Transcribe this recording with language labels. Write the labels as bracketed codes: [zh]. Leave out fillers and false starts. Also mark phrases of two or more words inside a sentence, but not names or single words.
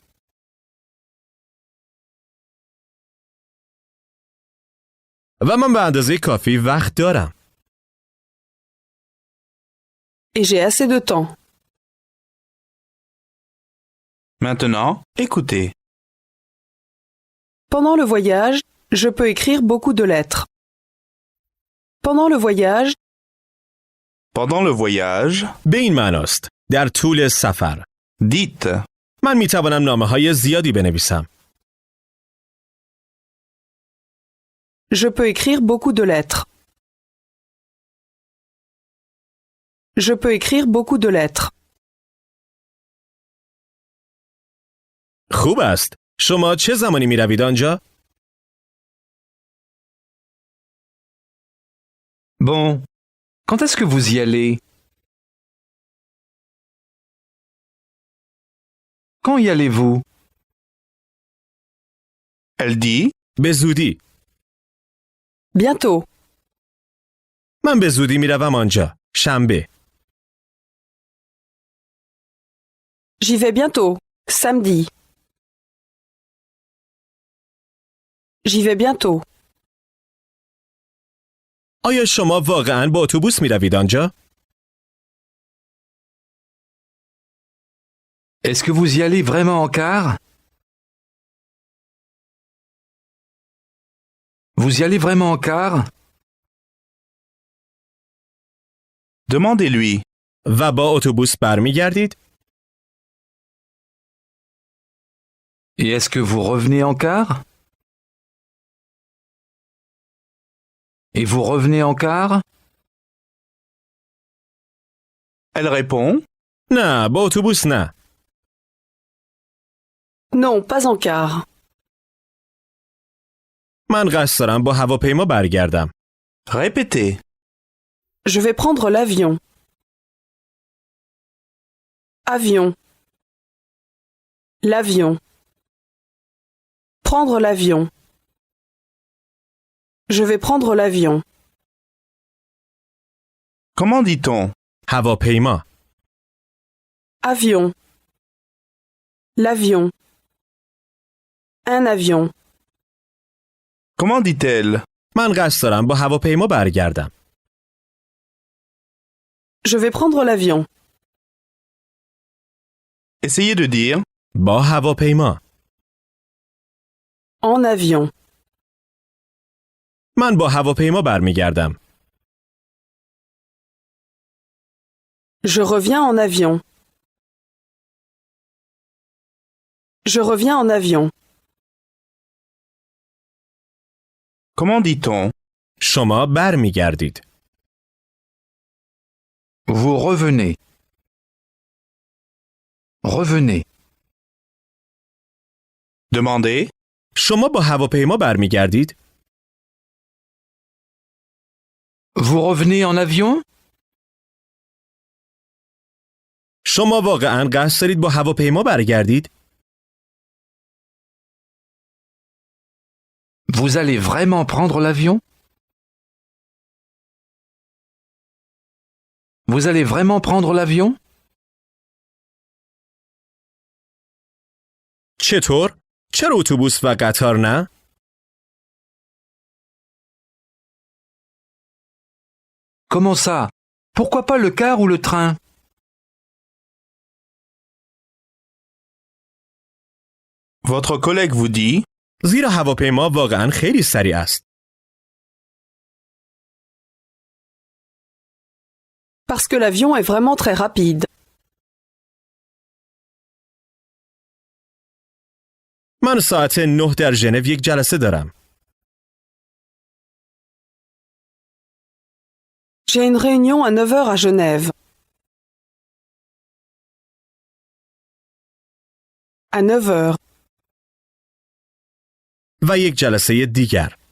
[fa] و من به اندازه کافی وقت دارم. [fr] Et j'ai assez de temps. Maintenant, écoutez. Pendant le voyage, je peux écrire beaucoup de lettres. Pendant le voyage, Pendant le voyage, [fa] به این معناست. در طول سفر. [fr] dites. [fa] من می توانم نامه‌های زیادی بنویسم. [fr] je peux écrire beaucoup de lettres. Je peux écrire beaucoup de lettres. [fa] خوب است. شما چه زمانی می روید آنجا؟ [fr] Bon. Quand est-ce que vous y allez? Quand y allez-vous? Elle dit. [fa] به زودی. [fr] Bientôt. [fa] من به زودی می روم آنجا. شنبه. [fr] J'y vais bientôt. Samedi. J'y vais bientôt. [fa] آیا شما واقعاً با اتوبوس می روید آنجا؟ [fr] Est-ce que vous y allez vraiment en car? Vous y allez vraiment en car? Demandez-lui. [fa] و با اتوبوس برمیگردید؟ [fr] Et est-ce que vous revenez en car? Et vous revenez en car? Elle répond. [fa] نه، با اتوبوس نه. [fr] Non, pas en car. [fa] من قصد دارم با هواپیما برگردم. [fr] Répétez. Je vais prendre l'avion. Avion. L'avion. prendre l'avion. Je vais prendre l'avion. Comment dit-on? [fa] هواپیما. [fr] Avion. L'avion. Un avion. Comment dit-elle? [fa] من قصد دارم با هواپیما برگردم. [fr] Je vais prendre l'avion. Essayez de dire [fa] با هواپیما. [fr] En avion. [fa] من با هواپیما برمیگردم. [fr] Je reviens en avion. Je reviens en avion. Comment dit-on? [fa] شما برمیگردید. [fr] Vous revenez. Revenez. Demandez [fa] شما با هواپیما برمیگردید؟ [fr] Vous revenez en avion? [fa] شما واقعاً قصد دارید با هواپیما برگردید؟ [fr] Vous allez vraiment prendre l'avion? Vous allez vraiment prendre l'avion? [fa] چطور؟ چرا اتوبوس و قطار نه؟ [fr] Comment ça? Pourquoi pas le car ou le train? Votre collègue vous dit [fa] زیرا هواپیما واقعاً خیلی سریع است. [fr] Parce que l'avion est vraiment très rapide. [fa] من ساعت 9 در ژنو یک جلسه دارم. [fr] J'ai une réunion à 9 heures à Genève. À 9 heures. [fa] و یک جلسه دیگر.